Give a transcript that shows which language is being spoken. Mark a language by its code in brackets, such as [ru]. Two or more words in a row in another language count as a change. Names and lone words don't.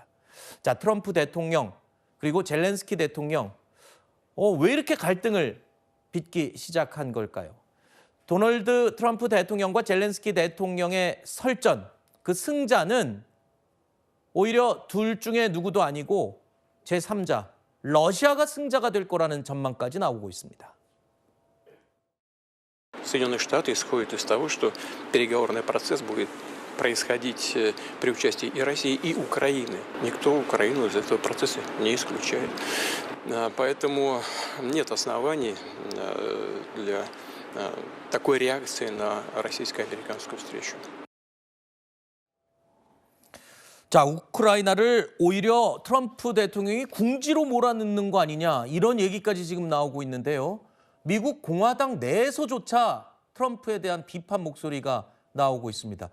[ko] 자, 트럼프 대통령 그리고 젤렌스키 대통령 왜 이렇게 갈등을 빚기 시작한 걸까요? 도널드 트럼프 대통령과 젤렌스키 대통령의 설전, 그 승자는 오히려 둘 중에 누구도 아니고 제3자, 러시아가 승자가 될 거라는 전망까지 나오고 있습니다. [ru] Соединенные Штаты исходят из того, что переговорный процесс будет происходить при участии и России, и Украины. Никто Украину из этого процесса не исключает. Поэтому нет оснований для такой реакции на российско-американскую встречу. [ko] 자, 우크라이나를 오히려 트럼프 대통령이 궁지로 몰아넣는 거 아니냐 이런 얘기까지 지금 나오고 있는데요. 미국 공화당 내에서조차 트럼프에 대한 비판 목소리가 나오고 있습니다.